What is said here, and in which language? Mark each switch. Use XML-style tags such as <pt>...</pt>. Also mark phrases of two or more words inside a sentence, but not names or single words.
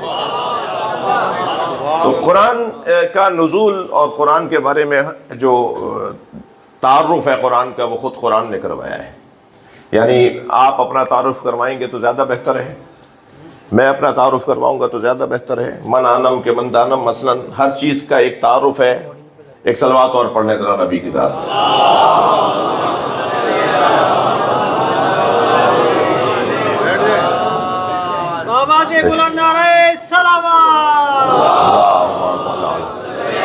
<ur>تو قرآن کا نزول اور قرآن کے بارے میں جو تعارف ہے قرآن کا، وہ خود قرآن نے کروایا ہے، یعنی آپ اپنا تعارف کروائیں گے تو زیادہ بہتر ہے، میں اپنا تعارف کرواؤں گا تو زیادہ بہتر ہے۔</ur> <fa>من آنم کے من دانم،</fa> <ur>مثلا ہر چیز کا ایک تعارف ہے۔ ایک صلوات اور پڑھنے ذرا نبی کی ذات۔ بابا کے بلند نعرہ سلام۔</ur>